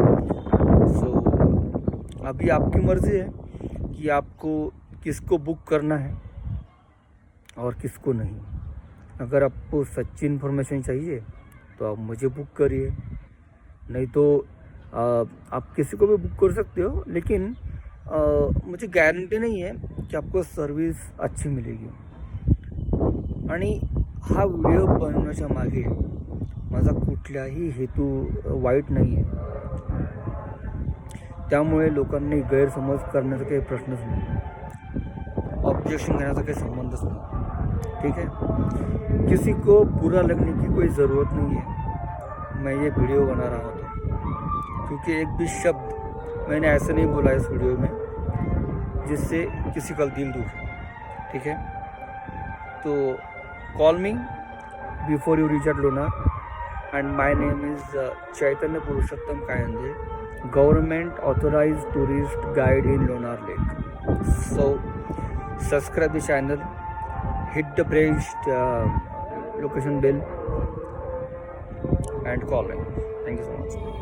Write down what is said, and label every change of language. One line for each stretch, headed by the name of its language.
Hindi: सो अभी आपकी मर्ज़ी है कि आपको किसको बुक करना है और किसको नहीं. अगर आपको सच्ची इन्फॉर्मेशन चाहिए तो आप मुझे बुक करिए, नहीं तो आप किसी को भी बुक कर सकते हो, लेकिन मुझे गॅरंटी
Marathi: नाही आहे
Hindi: की आपको सर्विस अच्छी मिलेगी.
Marathi: आणि हा व्हिडिओ बनवण्याच्या मागे माझा कुठलाही हेतू वाईट नाही आहे. त्यामुळे लोकांनी गैरसमज करण्याचा काही प्रश्नच नाही, ऑब्जेक्शन घेण्याचा काही संबंधच नाही.
Hindi: ठीक है, किसी को बुरा लगने की कोई ज़रूरत नहीं है. मैं ये वीडियो बना रहा था क्योंकि एक भी शब्द मैंने ऐसे नहीं बोला इस वीडियो में जिससे किसी का दिल दुखे. ठीक है, तो
English: Call me before you reach at Lonar and my name is Chaitanya Purushottam Kayande, government authorised tourist guide in Lonar lake. So subscribe the channel, hit the pressed location bell and call me. Thank you so much.